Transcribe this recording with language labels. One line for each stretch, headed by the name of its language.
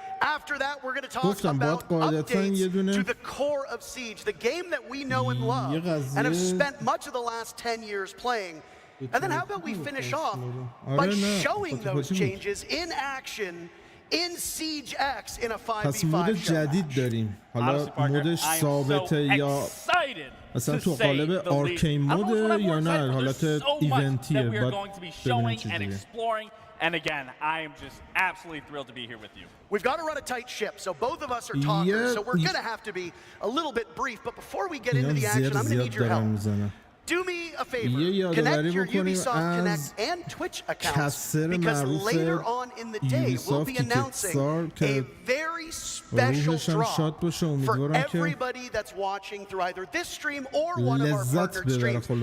English: After that, we're going to talk about updates to the core of Siege, the game that we know and love and have spent much of the last 10 years playing. And then how about we finish off by showing those changes in action in Siege X in a 5v5
Persian: پس مود جدید داریم. حالا مودش ثابته یا مثلا تو قالب آرکین مود یا نه حالت ایونتیه. باید ببینیم چجوریه.
English: And again, I am just absolutely thrilled to be here with you. We've got to run a tight ship, so both of us are talkers, so we're going to have to be a little bit brief. But before we get into the action, I'm going to need your help. Do me a favor, connect your Ubisoft Connect and Twitch accounts, because later on in the day, we'll be announcing a very special draw for everybody that's watching through either this stream or one of our partnered streams.